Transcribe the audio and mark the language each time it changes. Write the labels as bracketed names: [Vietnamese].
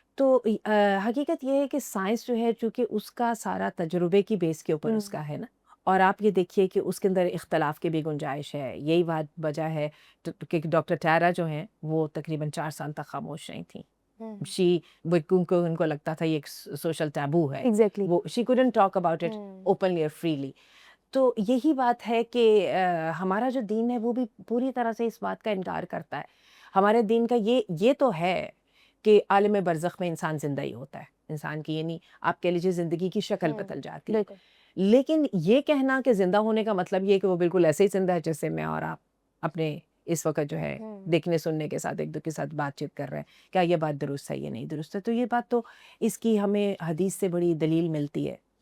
[Urdu] تو حقیقت یہ ہے کہ سائنس جو ہے چونکہ اس کا سارا تجربے کی بیس کے اوپر اس کا ہے نا، اور آپ یہ دیکھیے کہ اس کے اندر اختلاف کی بھی گنجائش ہے. یہی بات وجہ ہے کہ ڈاکٹر ٹیرا جو ہیں وہ تقریباً 4 سال تک خاموش رہی تھیں. کیونکہ ان کو لگتا تھا یہ ایک سوشل ٹیبو ہے. ایگزیکٹلی. [English] وہ she couldn't talk about it openly or freely. [Urdu] تو یہی بات ہے کہ ہمارا جو دین ہے وہ بھی پوری طرح سے اس بات کا انکار کرتا ہے. ہمارے دین کا یہ تو ہے کہ عالم برزخ میں انسان زندہ ہی ہوتا ہے. انسان کی یعنی آپ کہہ لیجیے زندگی کی شکل بدل جاتی ہے. لیکن یہ کہنا کہ زندہ ہونے کا مطلب یہ کہ وہ بالکل ایسے ہی زندہ ہے جیسے میں اور آپ اپنے اس وقت جو ہے دیکھنے سننے کے ساتھ ایک دو کے ساتھ بات چیت کر رہے ہیں, کیا یہ بات درست ہے یا نہیں درست ہے؟ تو یہ بات تو اس کی ہمیں حدیث سے بڑی دلیل ملتی ہے,